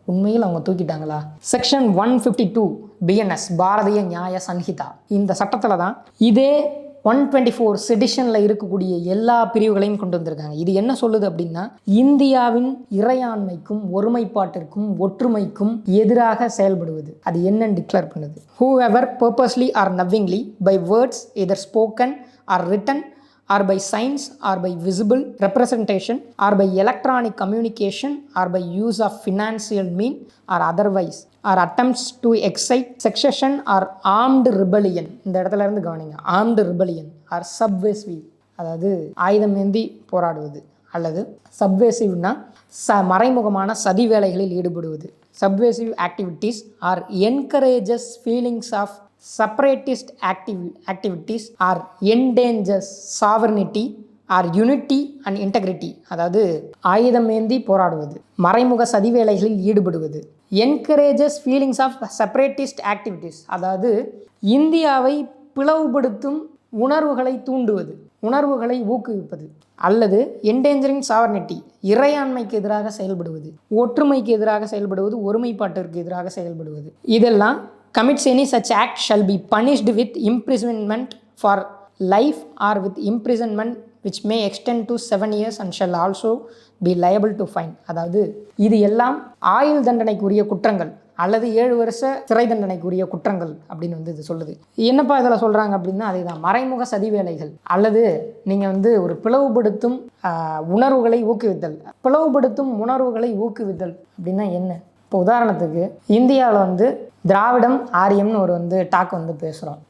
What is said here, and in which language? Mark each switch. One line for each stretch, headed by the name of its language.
Tamil: உண்மையில் அவங்க தூக்கிட்டாங்களா? Section 152 BNS Bharatiya நியாய சன்ஹிதா, இந்த சட்டத்தில் தான் இதே 124 செடிஷனில் இருக்கக்கூடிய எல்லா பிரிவுகளையும் கொண்டு வந்திருக்காங்க. இது என்ன சொல்லுது அப்படின்னா, இந்தியாவின் இறையாண்மைக்கும் ஒருமைப்பாட்டிற்கும் ஒற்றுமைக்கும் எதிராக செயல்படுவது. அது என்னன்னு டிக்ளேர் பண்ணுது.
English: whoever purposely or knowingly by words either spoken or written or by signs or by visible representation or by electronic communication or by use of financial mean or otherwise or attempts to excite secession or armed rebellion.
Tamil: இந்த இடத்துல இருந்து கவனிங்க.
English: armed rebellion or subversive,
Tamil: அதாவது ஆயுதம் ஏந்தி போராடுவது, அல்லது சப்வேசிவ்னா மறைமுகமான சதி வேலைகளில் ஈடுபடுவது.
English: subversive activities or encourages feelings of separatist activities or endangers sovereignty or unity and integrity,
Tamil: அதாவது ஆயுதம் ஏந்தி போராடுவது, மறைமுக சதி வேலைகளில் ஈடுபடுவது.
English: encourages feelings of separatist activities,
Tamil: அதாவது இந்தியாவை பிளவுபடுத்தும் உணர்வுகளை தூண்டுவது, உணர்வுகளை ஊக்குவிப்பது. அல்லது
English: endangering sovereignty,
Tamil: இறையாண்மைக்கு எதிராக செயல்படுவது, ஒற்றுமைக்கு எதிராக செயல்படுவது, ஒருமைப்பாட்டிற்கு எதிராக செயல்படுவது. இதெல்லாம்
English: commits any such act shall be punished with imprisonment for life or with imprisonment which may extend to 7 years and shall also be liable to fine.
Tamil: அதாவது இது எல்லாம் ஆயுள் தண்டனைக்குரிய குற்றங்கள் அல்லது 7 வருஷ சிறை தண்டனைக்குரிய குற்றங்கள் அப்படின்னு வந்து இது சொல்லுது. என்னப்பா இதில் சொல்கிறாங்க அப்படின்னா, அதே தான் மறைமுக சதி வேலைகள் அல்லது நீங்கள் வந்து ஒரு பிளவுபடுத்தும் உணர்வுகளை ஊக்குவித்தல். பிளவுபடுத்தும் உணர்வுகளை ஊக்குவித்தல் அப்படின்னா என்ன? இப்போ உதாரணத்துக்கு இந்தியாவில் வந்து திராவிடம் ஆரியம்னு ஒரு வந்து டாக் வந்து பேசுகிறோம்.